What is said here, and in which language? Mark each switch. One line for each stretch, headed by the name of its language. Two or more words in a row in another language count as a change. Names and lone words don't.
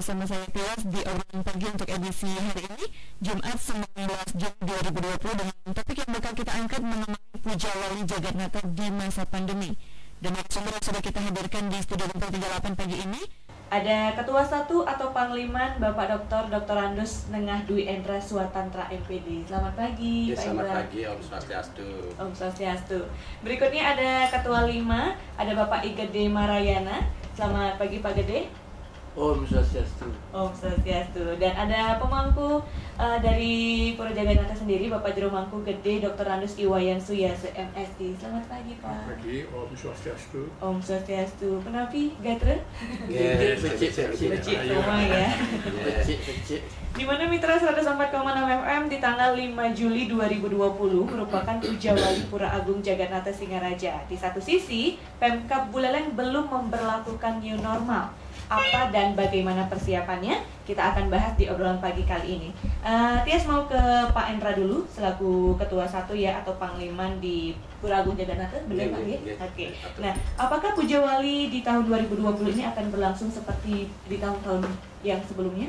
Indonesian: saya Tias di obrolan pagi untuk edisi hari ini, Jumat 19 Juni 2020, dengan topik yang bakal kita angkat mengenai Puja Wali Jagatnata di masa pandemi. Dan narasumber yang sudah kita hadirkan di studio 38 pagi ini, ada Ketua 1 atau Pangliman Bapak Dr. Andus Nengah Dwi Endra Suatantra MPD. Selamat pagi, Pak Selamat Endra. pagi, Om Swastiastu. Om Swastiastu. Berikutnya ada Ketua 5, ada Bapak Igede Marayana. Selamat pagi Pak Gede. Om Swastiastu. Om Swastiastu. Dan ada pemangku dari Pura Jagatnata sendiri, Bapak Jero Mangku Gede Dr. Andus Iwayan Suyase MSI. Selamat pagi Pak. Selamat pagi, Om Swastiastu. Om Swastiastu.
Balinese: Kenapi Gatre? Becik
Indonesian: semua ya.
Balinese: Becik.
Indonesian: Di mana Mitra 104,6 FM di tanggal 5 Juli 2020 merupakan Puja Wali Pura Agung Jagatnata Singaraja. Di satu sisi, Pemkab Buleleng belum memberlakukan
English: new normal.
Indonesian: Apa dan bagaimana persiapannya? Kita akan bahas di obrolan pagi kali ini. Tias mau ke Pak Endra dulu selaku Ketua 1 ya, atau Pangliman di Pura Agung Jagatnata, benar Pak ya? Oke. Nah, apakah Puja Wali di tahun 2020 ini akan berlangsung seperti di tahun-tahun yang sebelumnya?